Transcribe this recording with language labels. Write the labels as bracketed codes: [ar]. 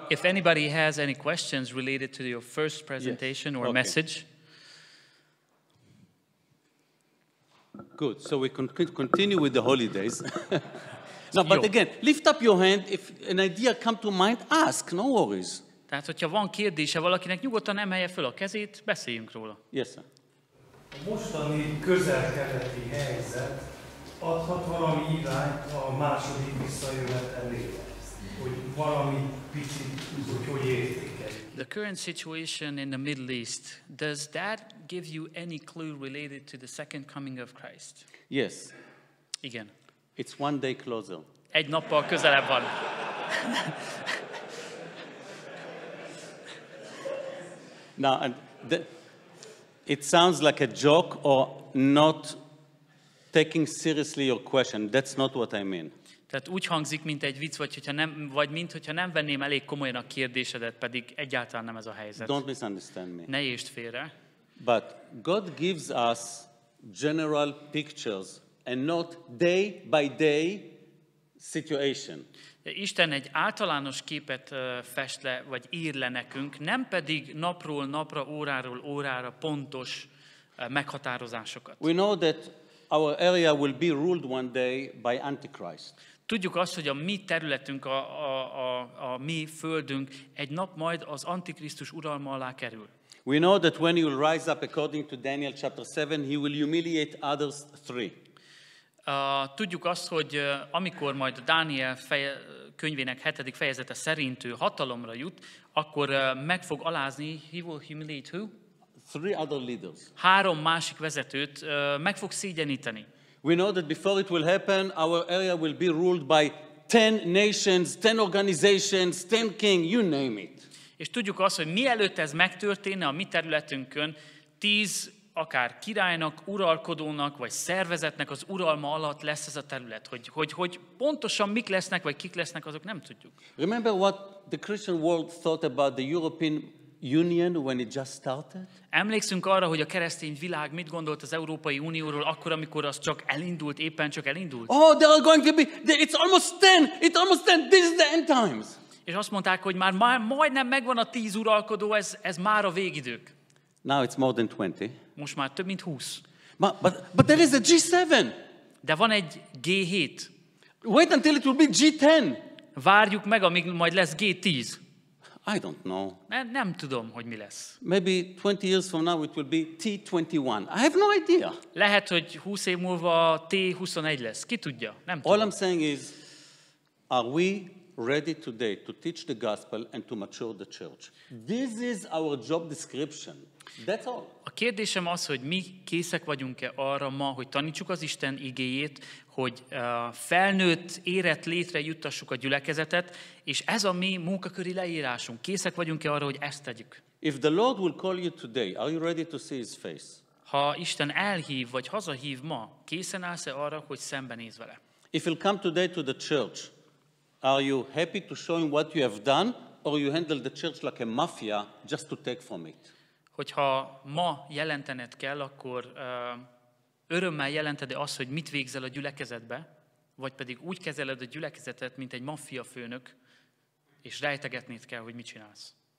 [en] If anybody has any questions related to your first presentation or message. Good. So we can continue with the holidays. No, but again, lift up your hand. If an idea come to mind, ask. No worries. [hu] Tehát, hogyha van kérdése valakinek, nyugodtan emelje föl a kezét, beszéljünk róla. [en] Yes, sir. [hu] A mostani közel-keleti helyzet adhat valami irányt a második visszajövetelére, hogy valami picit, hogy értékeljük. [en] The current situation in the Middle East, does that give you any clue related to the second coming of Christ? Yes. [hu] Igen. [en] It's one day closer. [hu] Egy nappal közelebb van. [en] Now, and it sounds like a joke or not taking seriously your question. That's not what I mean. [hu] Tehát úgy hangzik, mint egy vicc, vagy mintha nem venném elég komolyan a kérdésedet, pedig egyáltalán nem ez a helyzet. [en] Don't misunderstand me. [hu] Ne értsd félre. [en] But God gives us general pictures and not day by day situation. [hu] Isten egy általános képet fest le, vagy ír le nekünk, nem pedig napról napra, óráról órára pontos meghatározásokat. [en] We know that our area will be ruled one day by Antichrist. [hu] Tudjuk azt, hogy a mi területünk, a mi földünk egy nap majd az Antikrisztus uralma alá kerül. [en] We know that when he will rise up according to Daniel chapter 7, he will humiliate others three. [hu] Tudjuk azt, hogy amikor majd a Dániel könyvének 7. fejezete szerint ő hatalomra jut, akkor meg fog alázni, [en] he will humiliate who? Three other leaders. [hu] 3 másik vezetőt meg fog szégyeníteni. [en] We know that before it will happen, our area will be ruled by 10 nations, 10 organizations, 10 king, you name it. [hu] És tudjuk azt, hogy mielőtt ez megtörténne a mi területünkön, 10 akár királynak, uralkodónak, vagy szervezetnek az uralma alatt lesz ez a terület. Hogy pontosan mik lesznek, vagy kik lesznek, azok nem tudjuk. [en] Remember what the Christian world thought about the European Union when it just started? [hu] Emlékszünk arra, hogy a keresztény világ mit gondolt az Európai Unióról akkor, amikor az csak elindult, éppen csak elindult? [en] Oh, there are going to be, it's almost 10, this is the end times. [hu] És azt mondták, hogy már majdnem megvan a 10 uralkodó, ez már a végidők. [en] Now it's more than 20. [hu] Most már több mint 20. [en] But there is a G7. [hu] De van egy G7. [en] Wait until it will be G10. [hu] Várjuk meg, amíg majd lesz G10. [en] I don't know. [hu] Nem tudom, hogy mi lesz. [en] Maybe 20 years from now it will be T21. I have no idea. [hu] Lehet, hogy 20 év múlva T21 lesz. Ki tudja? Nem tudom. [en] All I'm saying is, are we ready today to teach the gospel and to mature the church? This is our job description. That's all. [hu] A kérdésem az, hogy mi készek vagyunk-e arra ma, hogy tanítsuk az Isten igéjét, hogy felnőtt, érett létre juttassuk a gyülekezetet, és ez a mi munkaköri leírásunk. Készek vagyunk-e arra, hogy ezt tegyük? [en] If the Lord will call you today, are you ready to see his face? [hu] Ha Isten elhív, vagy hazahív ma, készen állsz-e arra, hogy szembenéz vele? [en] If you'll come today to the church, are you happy to show him what you have done, or you handle the church like a mafia just to take from it? [hu] Hogyha ma jelentened kell, akkor örömmel jelented azt, hogy mit végzel a gyülekezetbe, vagy pedig úgy kezeled a gyülekezetet, mint egy maffia főnök, és rejtegetnéd kell, hogy mit csinálsz.